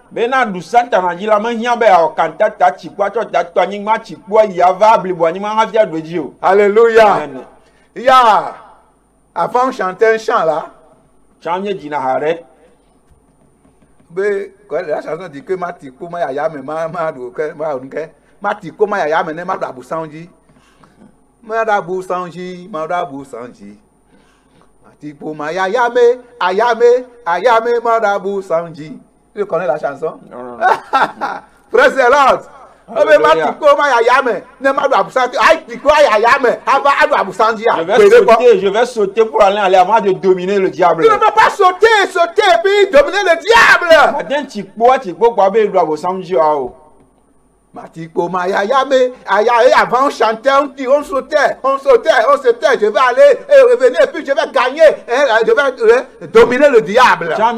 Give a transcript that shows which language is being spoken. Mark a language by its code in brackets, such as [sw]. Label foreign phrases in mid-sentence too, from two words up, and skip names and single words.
[fr] Alléluia. Il y a, avant on chantait un chant là. La chanson dit que Matiko Maya me Matiko Maya me Madabu Sanji. Madabu Sanji, Madabu Sanji. Matiko Maya Ayame, Ayame Madabu Sanji. Tu connais la chanson? Non. [en] Praise the Lord. [fr] Je vais sauter pour aller avant de dominer le diable. Tu ne peux pas sauter et puis dominer le diable. Avant on chantait, on sautait, je vais aller et revenir, et puis je vais gagner, je vais dominer le diable.